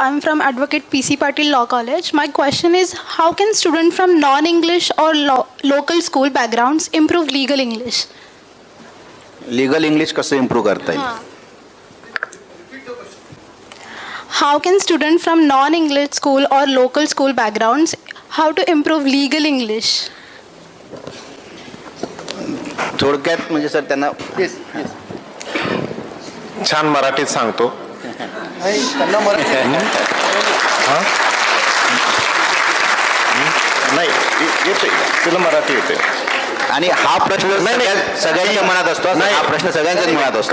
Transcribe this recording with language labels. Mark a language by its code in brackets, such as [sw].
[en] I am from Advocate PC Patil Law College. My question is, how can students from non-English or local school backgrounds improve legal English? [mr] Legal English कसं improve करता येईल? [en] How can students from non-English school or local school backgrounds how to improve legal English? [mr] थोडक्यात म्हणजे sir त्यांना छान मराठीत सांगतो. त्यांना मराठी नाही येते, तुला मराठी येते. आणि हा प्रश्न सगळ्यांच्या मनात असतो. हा प्रश्न सगळ्यांच्याच मनात असतो.